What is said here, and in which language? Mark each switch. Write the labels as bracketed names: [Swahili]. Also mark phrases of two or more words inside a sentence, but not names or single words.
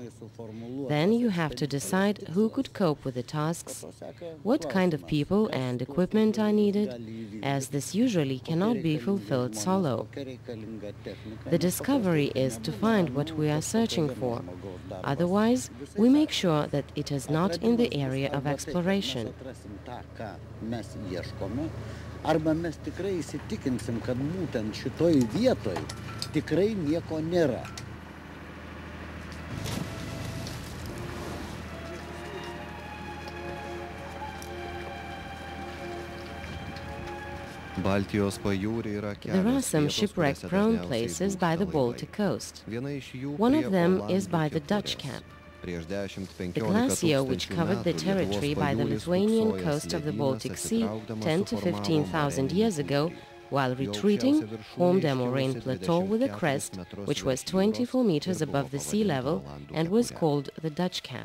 [English] Then you have to decide who could cope with the tasks, what kind of people and equipment are needed, as this usually cannot be fulfilled solo. The discovery is to find what we are searching for. Otherwise, we make sure that it is not in the area of exploration. [Lithuanian] Arba mes tikrai įsitikinsim, kad būtent šitoj vietoj tikrai nieko nėra. [English] There are some shipwreck-prone places by the Baltic coast. One of them is by the Dutch Cap. The glacier which covered the territory by the Lithuanian coast of the Baltic Sea 10 to 15,000 years ago, while retreating, formed a moraine plateau with a crest which was 24 meters above the sea level and was called the Dutch Cap.